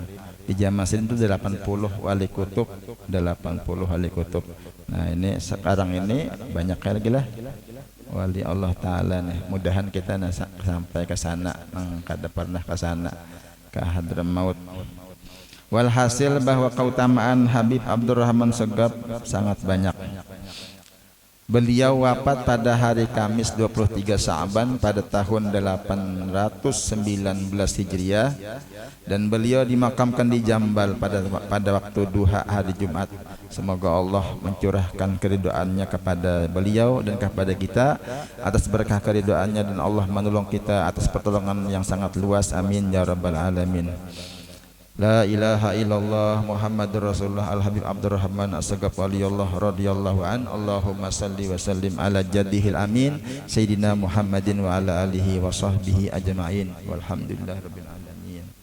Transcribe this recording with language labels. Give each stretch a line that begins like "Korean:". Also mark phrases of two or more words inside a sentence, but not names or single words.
Indonesian: Di zaman Sidin itu 80 wali kutub, 80 wali kutub. Nah, ini sekarang ini banyak lagi lah wali
Arabic: الله تعالى
Indonesian: nih. Mudahan kita sampai ke sana, kada pernah ke sana, ke Hadramaut. Walhasil bahwa keutamaan Habib Abdurrahman Segaf sangat banyak. Beliau wafat pada hari Kamis 23 Sa'ban pada tahun 819 Hijriah dan beliau dimakamkan di Jambal pada waktu duha hari Jumat. Semoga Allah mencurahkan keridhaannya kepada beliau dan kepada kita atas berkah keridhaannya, dan Allah menolong kita atas pertolongan yang sangat luas.
Arabic: آمين يا رب العالمين. لا إله إلا الله محمد رسول الله الحبيب عبد الرحمن السقاف ولي الله رضي الله عن. اللهم صل وسلم على جده الأمين سيدنا محمد وعلى آله وصحبه أجمعين والحمد لله رب العالمين.